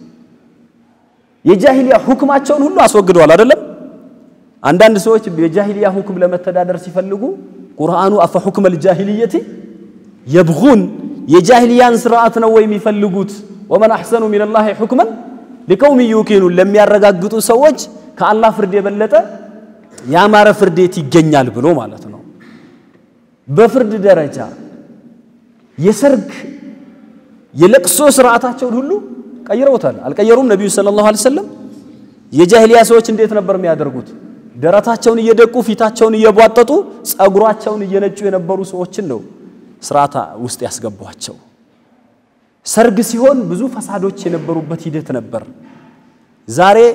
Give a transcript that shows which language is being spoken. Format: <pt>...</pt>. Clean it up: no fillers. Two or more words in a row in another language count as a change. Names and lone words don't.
<am>የጃሂሊያ ሁክማቸውን ሁሉ አስወግደዋል አይደለም አንዳንድ ሰዎች የጃሂሊያ ሁክም ለመተዳደር ሲፈልጉ ቁርአኑ</am> <ar>أفحكم الجاهلية يبغون</ar> <am>የጃሂሊያን ስርዓት ነው ወይ የሚፈልጉት</am> <ar>ومن احسن من الله حكما لقوم يوقنون</ar> <am>ለሚያረጋግጡ ሰዎች ከአላህ ፍርድ የበለጠ ያማረ ፍርዴት ይገኛል ብሎ ማለት ነው በፍርድ ደረጃ የሰርግ የለቅሶ ስርዓታቸውን ሁሉ ቀይረውታል አልቀየሩም ነብዩ</am> <ar>صلى الله عليه وسلم</ar> <am>የጃሂሊያ ሰዎች እንዴት ነበር የሚያደርጉት ደረታቸውን እየደቁ ፊታቸውን እየቧጠጡ ጸጉራቸውን እየነጩ የነበሩ ሰዎችን ነው ስርዓታ ውስጥ ያስገቧቸው ሰርግ ሲሆን ብዙ ፈሳዶች የነበሩበት ሂደት ነበር ዛሬ</am>